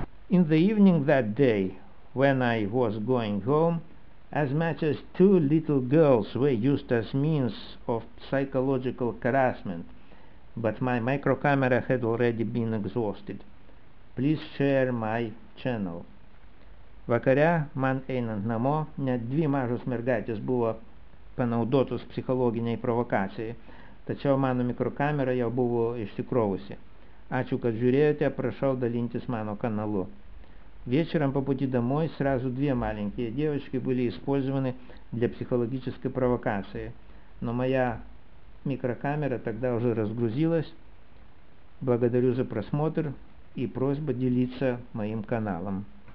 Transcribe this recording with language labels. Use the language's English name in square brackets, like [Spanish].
[English] In the evening that day, when I was going home, as much as 2 little girls were used as means of psychological harassment, but my micro camera had already been exhausted. Please share my channel. [Lithuanian] Vakare, man einant namo, net 2 mažos mergaitės buvo panaudotos psichologiniai provokacijai, tačiau mano mikrokamera jau buvo išsikrovusi. Ačiū, kad žiūrėjote, prašau dalintis мано каналу. [Russian] Вечером по пути домой сразу 2 маленькие девочки были использованы для психологической провокации, но моя микрокамера тогда уже разгрузилась. Благодарю за просмотр и просьба делиться моим каналом.